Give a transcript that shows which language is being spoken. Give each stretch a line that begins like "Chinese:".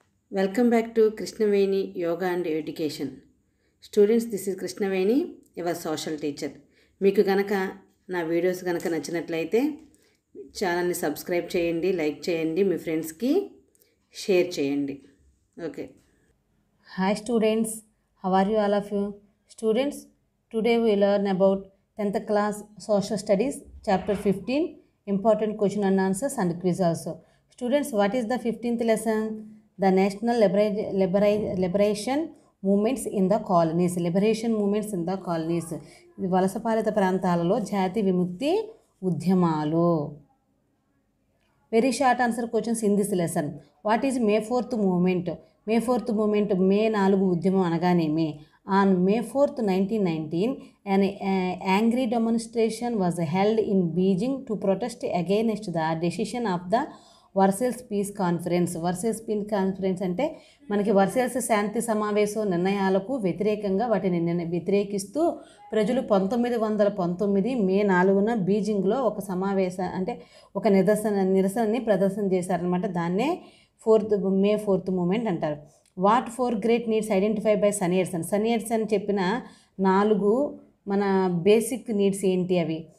English: Welcome back to Krishnaveni Yoga and Education. Students, this is Krishnaveni, your social teacher.
Telugu: మీకు గనక నా videos గనక నచ్చినట్లయితే ఛానల్ని సబ్స్క్రైబ్ చేయండి, లైక్ చేయండి, మీ ఫ్రెండ్స్కి షేర్ చేయండి.
English: Okay. Hi students, how are you all of you? Students, today we learn about 10th class social studies chapter 15 important question and answers and quiz also. Students, what is the 15th lesson? The national liberation movements in the colonies. Liberation movements in the colonies.
Telugu: వలసపాలిత ప్రాంతాలలో జాతి విముక్తి ఉద్యమాలు.
English: Very short answer questions in this lesson. What is May 4th movement? May 4th movement,
Telugu: మే 4 ఉద్యమం అనగానేమి?
English: On May 4th, 1919, an angry demonstration was held in Beijing to protest against the decision of the Versailles peace conference.
Telugu: Versailles piece conference అంటే మనకి Versailles శాంతి సమావేశం నిర్ణయాలకు వ్యతిరేకంగా వాటిని వ్యతిరేకిస్తూ ప్రజలు 1919 మే 4న బీజింగ్లో ఒక అంటే ఒక నిరసనని ప్రదర్శన చేశారనమాట. దాన్నే మే 4th మూమెంట్ అంటారు.
English: what 4 great needs identify by సనియర్సన్
Telugu: చెప్పిన 4 మన బేసిక్ నీడ్స్ ఏంటి అవి?